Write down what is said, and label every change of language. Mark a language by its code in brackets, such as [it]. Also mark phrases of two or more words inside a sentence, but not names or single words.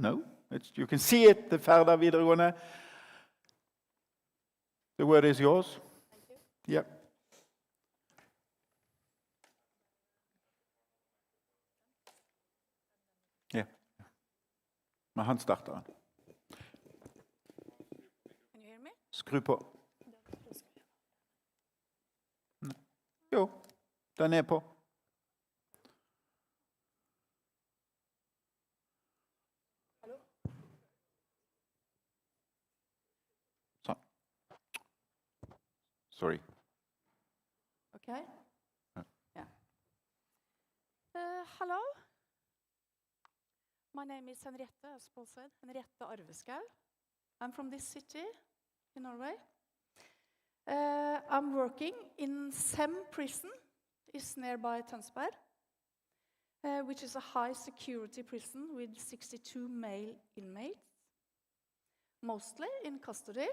[en] No, you can see it, the Færder videregående. The word is yours. Thank you. Yep. Yeah. [no] Men han starter den. [en] Can you hear me? [no] Skru på. Jo, den er på. Sånn. [en] Sorry. Okay. Yeah. Hello. My name is Henriette, as Paul said, Henriette Arveskau. I'm from this city in Norway. I'm working in Sem prison, is nearby Tønsberg, which is a high security prison with 62 male inmates, mostly in custody.